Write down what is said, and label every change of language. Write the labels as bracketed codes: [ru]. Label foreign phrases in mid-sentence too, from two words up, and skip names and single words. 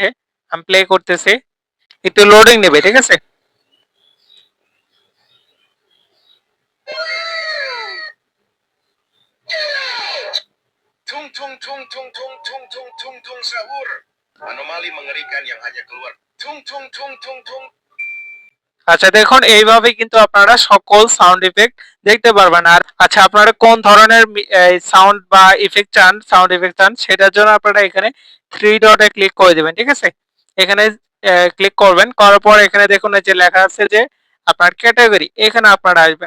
[bn] আমি প্লে করতেছি, একটু লোডিং নেবে, ঠিক আছে? [id] Tung tung tung tung tung tung tung tung tung sahur. Anomali mengerikan yang hanya keluar tung tung tung tung tung. [bn] আচ্ছা, দেখুন এইভাবে কিন্তু আপনারা সকল [en] sound effect [bn] দেখতে পারবেন। আর আচ্ছা, আপনারা কোন ধরনের সাউন্ড বা ইফেক্ট চান, [en] sound effect [bn] চান, সেটার জন্য আপনারা এখানে [en] three dot [bn] ক্লিক করে দেবেন, ঠিক আছে? এখানে ক্লিক করবেন, করার পর এখানে দেখুন এই যে লেখা আছে যে আপনার ক্যাটাগরি, এখানে আপনারা আসবেন।